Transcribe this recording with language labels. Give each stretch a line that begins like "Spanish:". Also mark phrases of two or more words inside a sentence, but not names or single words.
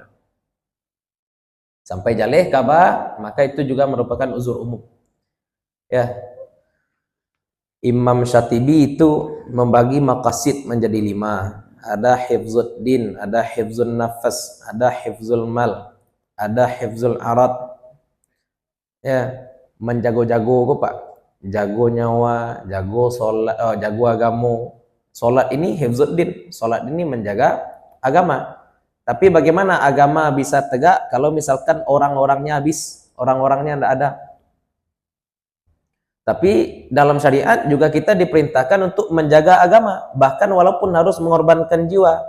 Indonesian: Sampai jaleh kabar, maka itu juga merupakan uzur umum. Ya. Imam Syatibi itu membagi maqasid menjadi 5. Ada
Arabic: حفظ الدين,
Indonesian: ada
Arabic: حفظ النفس,
Indonesian: ada
Arabic: حفظ المال,
Indonesian: ada
Arabic: حفظ العرض.
Indonesian: Ya,
Minangkabau: menjago-jago kok Pak. Jago nyawa, jago salat, jago agama.
Indonesian: Salat ini hifzuddin, salat ini menjaga agama. Tapi bagaimana agama bisa tegak kalau misalkan orang-orangnya habis, orang-orangnya tidak ada? Tapi dalam syariat juga kita diperintahkan untuk menjaga agama, bahkan walaupun harus mengorbankan jiwa.